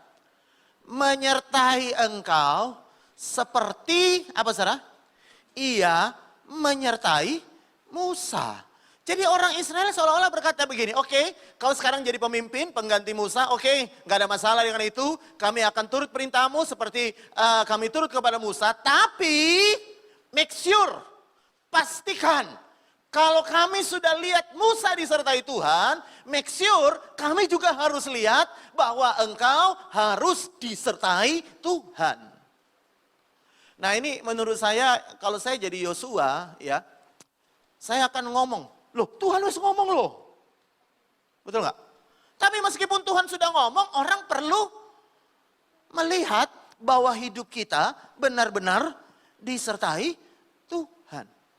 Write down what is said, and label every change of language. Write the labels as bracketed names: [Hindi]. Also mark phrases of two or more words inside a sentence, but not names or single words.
[Indonesian] Menyertai engkau seperti apa saudara? Ia menyertai Musa. Jadi orang Israel seolah-olah berkata begini, oke, kau sekarang jadi pemimpin, pengganti Musa, oke, gak ada masalah dengan itu. Kami akan turut perintahmu seperti kami turut kepada Musa. [English] Tapi make sure, [Indonesian] pastikan kalau kami sudah lihat Musa disertai Tuhan, [English] make sure [Indonesian] kami juga harus lihat bahwa engkau harus disertai Tuhan. Nah ini menurut saya, kalau saya jadi Yosua, ya, saya akan ngomong, loh Tuhan harus ngomong loh. Betul nggak? Tapi meskipun Tuhan sudah ngomong, orang perlu melihat bahwa hidup kita benar-benar disertai Tuhan.